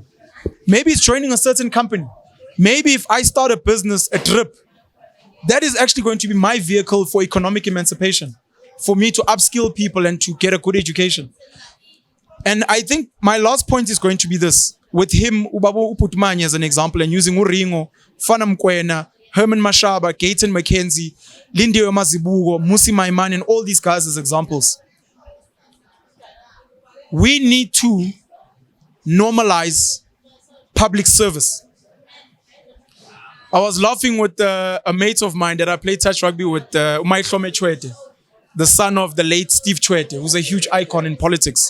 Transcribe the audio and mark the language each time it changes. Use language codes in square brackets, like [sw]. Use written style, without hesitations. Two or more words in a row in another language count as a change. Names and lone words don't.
[en] Maybe it's joining a certain company. Maybe if I start a business, a drip, that is actually going to be my vehicle for economic emancipation, for me to upskill people and to get a good education. And I think my last point is going to be this. With him, Ubabo Uputmani as an example, and using Uringo, Fana Mkwena, Herman Mashaba, Gaten McKenzie, Lindiwe Mazibugo, Musi Maimane, and all these guys as examples. We need to normalize public service. I was laughing with a mate of mine that I played touch rugby with, Umay Hlome Chwete, the son of the late Steve Chwete, who's a huge icon in politics.